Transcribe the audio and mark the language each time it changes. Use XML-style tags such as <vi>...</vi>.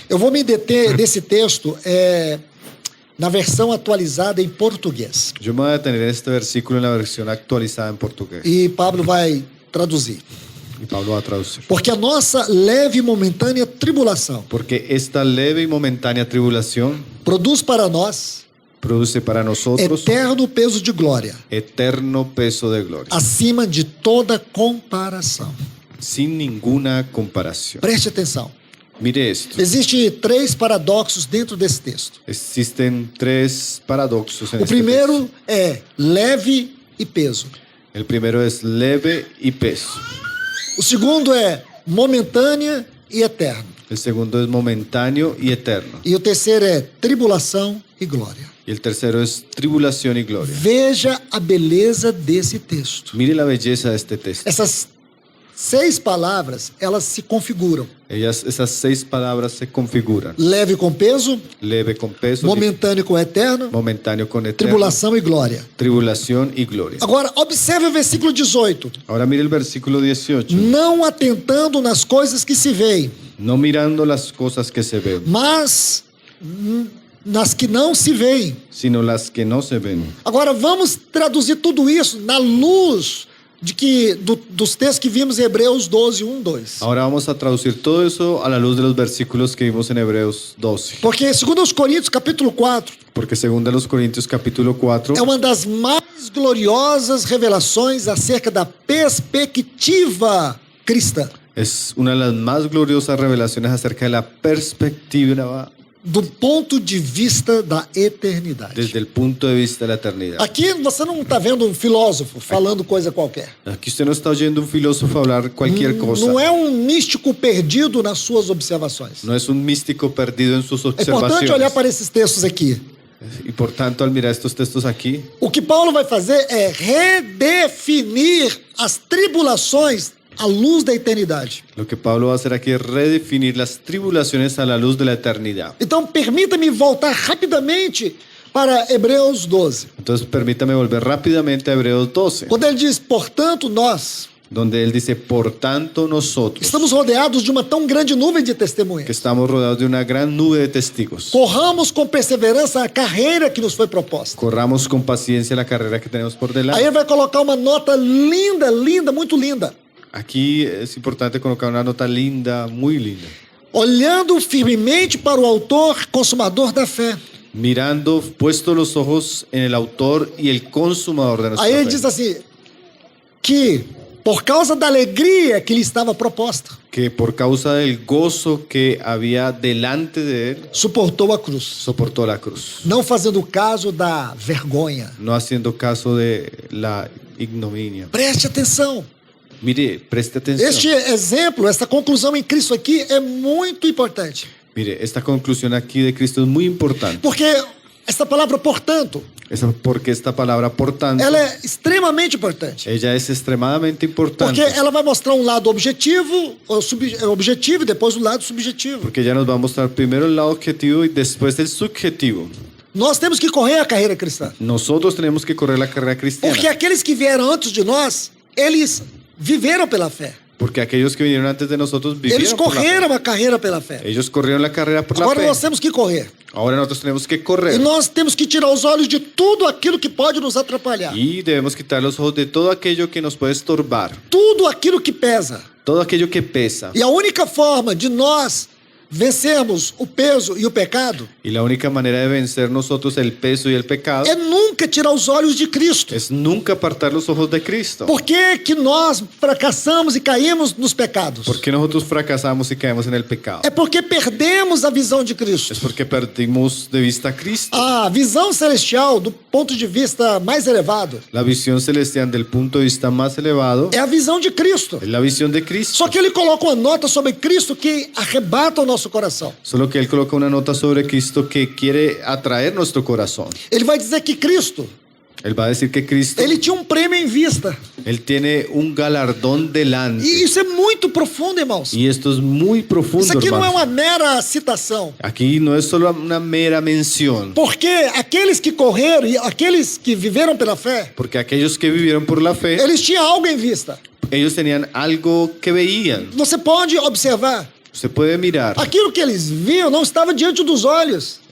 <pt>Eu vou me deter nesse texto na versão atualizada em português.</pt> <es>Yo me voy a detener en este versículo en la versión actualizada en portugués.</es> <pt>E Pablo vai traduzir.</pt> <es>Y Pablo va a traducir.</es> <pt>Porque a nossa leve e momentânea tribulação</pt> <es>Porque esta leve y momentánea tribulación</es> <pt>produz para nós</pt> <es>produce para nosotros</es> <pt>eterno peso de glória,</pt> <es>eterno peso de gloria,</es> <pt>acima de toda comparação.</pt> <es>sin ninguna comparación.</es> <pt>Preste atenção.</pt> <es>Mire esto.</es> <pt>Existem 3 paradoxos dentro desse texto.</pt> <es>Existen 3 paradoxos en</es> <pt>O</pt> <es>este</es> <pt>primeiro</pt> <es>texto.</es> <pt>é leve e peso.</pt> <es>El primero es leve y peso.</es> <pt>O segundo é momentânea e eterno.</pt> <es>El segundo es momentáneo y eterno.</es> <pt>E o terceiro é tribulação e glória.</pt> <es>Y el tercero es tribulación y gloria.</es> <pt>Veja a beleza desse texto.</pt> <es>Mire la belleza de este texto.</es> <pt>Essas 6 palavras, elas se configuram.</pt> <es>Esas 6 palabras se configuran.</es> <pt>Leve com peso,</pt> <es>Leve con peso,</es> <pt>momentâneo com eterno,</pt> <es>momentáneo con eterno,</es> <pt>tribulação e glória.</pt> <es>tribulación y gloria.</es> <pt>Agora, observe o versículo 18.</pt> <es>Ahora mire el versículo 18.</es> <pt>Não atentando nas coisas que se veem,</pt> <es>No mirando las cosas que se ven,</es> <pt>mas nas que não se veem.</pt> <es>sino las que no se ven.</es> <pt>Agora, vamos traduzir tudo isso na luz dos textos que vimos em Hebreus 12, 1, 2.</pt> <es>Ahora vamos a traducir todo eso a la luz de los versículos que vimos en Hebreos 12.</es> <pt>Porque, segundo os Coríntios, capítulo 4,</pt> <es>Porque según a los Corintios capítulo 4</es> <pt>é uma das mais gloriosas revelações acerca da perspectiva cristã.</pt> <es>es una de las más gloriosas revelaciones acerca de la perspectiva</es> <pt>Do ponto de vista da eternidade.</pt> <es>desde el punto de vista de la eternidad.</es> <pt>Aqui você não está vendo um filósofo falando coisa qualquer.</pt> <es>Aquí usted no está oyendo un filósofo hablar cualquier cosa.</es> <pt>Não é um místico perdido nas suas observações.</pt> <es>No es un místico perdido en sus</es> <pt>É importante olhar</pt> <es>observaciones.</es> <pt>para esses textos aqui.</pt> <es>Y por tanto, al mirar estos textos aquí,</es> <pt>O que Paulo vai fazer é redefinir as tribulações à luz da eternidade.</pt> <es>lo que Pablo va a hacer aquí es redefinir las tribulaciones a la luz de la eternidad.</es> <pt>Então, permita-me voltar rapidamente para Hebreus 12.</pt> <es>Entonces, permítame volver rápidamente a Hebreos 12,</es> <pt>Quando ele diz, portanto, nós</pt> <es>donde él dice, por tanto nosotros,</es> <pt>estamos rodeados de uma tão grande nuvem de</pt> <es>que</es> <pt>testemunhas.</pt> <es>estamos rodeados de una gran nube de testigos,</es> <pt>Corramos com perseverança a carreira que nos foi proposta.</pt> <es>corramos con paciencia la carrera que tenemos por</es> <pt>Aí</pt> <es>delante.</es> <pt>ele vai colocar uma nota linda, linda, muito linda.</pt> <es>Aquí es importante colocar una nota linda, muy linda.</es> <pt>Olhando firmemente para o autor consumador da fé.</pt> <es>Mirando, puesto los ojos en el autor y el consumador de nuestra</es> <pt>Aí ele</pt> <es>fe.</es> <pt>diz assim, que por causa da alegria que lhe estava proposta,</pt> <es>Que por causa del gozo que había delante de él,</es> <pt>suportou a cruz,</pt> <es>soportó la cruz,</es> <pt>não fazendo caso da vergonha.</pt> <es>no haciendo caso de la ignominia.</es> <pt>Preste atenção.</pt> <es>Mire, preste atención.</es> <pt>Este exemplo, essa conclusão em Cristo aqui é muito importante.</pt> <es>Mire, esta conclusión aquí de Cristo es muy importante.</es> <pt>Porque essa palavra, portanto,</pt> <es>Porque esta palabra, por tanto,</es> <pt>ela é extremamente importante.</pt> <es>ella es extremadamente importante.</es> <pt>Porque ela vai mostrar um lado objetivo, objetivo e depois o lado subjetivo.</pt> <es>Porque ella nos va a mostrar primero el lado objetivo y después el subjetivo.</es> <pt>Nós temos que correr a carreira cristã.</pt> <es>Nosotros tenemos que correr la carrera cristiana.</es> <pt>Porque aqueles que vieram antes de nós, eles viveram pela fé.</pt> <es>Porque aquellos que vinieron antes de nosotros</es> <pt>Eles</pt> <es>vivieron por la fe.</es> <pt>correram a carreira pela fé.</pt> <es>Ellos corrieron la carrera por</es> <pt>Agora</pt> <es>la</es> <pt>nós</pt> <es>fe.</es> <pt>temos que correr.</pt> <es>Ahora nosotros tenemos que</es> <pt>E</pt> <es>correr.</es> <pt>nós temos que tirar os olhos de tudo aquilo que pode nos atrapalhar.</pt> <es>Y debemos quitar los ojos de todo aquello que nos puede estorbar.</es> <pt>Tudo aquilo que pesa.</pt> <es>Todo aquello que pesa.</es> <pt>E a única forma de nós vencermos o peso e o pecado</pt> <es>Y la única manera de vencer nosotros el peso y el pecado</es> <pt>é nunca tirar os olhos de Cristo.</pt> <es>es nunca apartar los ojos de Cristo.</es> <pt>Por que que nós fracassamos e caímos nos pecados?</pt> <es>¿Por qué nosotros fracasamos y caemos en el pecado?</es> <pt>É porque perdemos a visão de Cristo.</pt> <es>Es porque perdimos de vista a Cristo.</es> <pt>A visão celestial, do ponto de vista mais elevado,</pt> <es>La visión celestial del punto de vista más elevado</es> <pt>é a visão de Cristo.</pt> <es>es la visión de Cristo.</es> <pt>Só que ele coloca uma nota sobre Cristo que arrebata o nosso coração.</pt> <es>Solo que Él coloca una nota sobre Cristo que quiere atraer nuestro corazón.</es> <pt>Ele vai dizer que Cristo,</pt> <es>Él va a decir que Cristo,</es> <pt>ele tinha um prêmio em vista.</pt> <es>Él tiene un galardón delante.</es> <pt>E isso é muito profundo, irmãos.</pt> <es>Y esto es muy profundo,</es> <pt>Isso aqui não é</pt> <es>hermanos.</es> <pt>uma mera citação.</pt> <es>Aquí no es solo una mera mención.</es> <pt>Porque aqueles que correram e aqueles que viveram pela fé,</pt> <es>Porque aquellos que vivieron por la fe,</es> <pt>eles tinham algo em vista.</pt> <es>ellos tenían algo que veían.</es> <pt>Você pode observar.</pt> <es>Usted puede mirar.</es> <pt>Aquilo que eles viam não estava diante dos olhos.</pt>